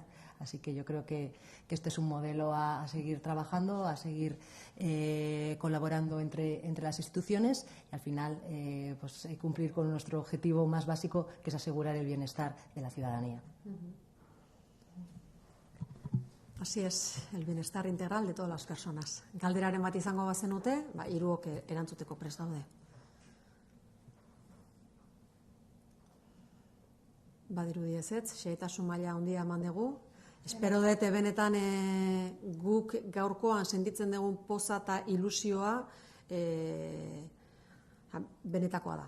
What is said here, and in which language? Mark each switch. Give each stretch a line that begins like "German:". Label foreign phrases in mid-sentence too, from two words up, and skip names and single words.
Spanish: Así que yo creo que este es un modelo a seguir trabajando, a seguir colaborando entre las instituciones, y al final pues cumplir con nuestro objetivo más básico, que es asegurar el bienestar de la ciudadanía. Así es, el bienestar integral de todas las personas.
Basque: Galderaren bat izango bazenute, hiruok erantzuteko prest daude. Badirudi ezetz, xehetasun maila handia eman dugu. Espero dut benetan guk gaurkoan sentitzen dugun poza eta ilusioa benetakoa da.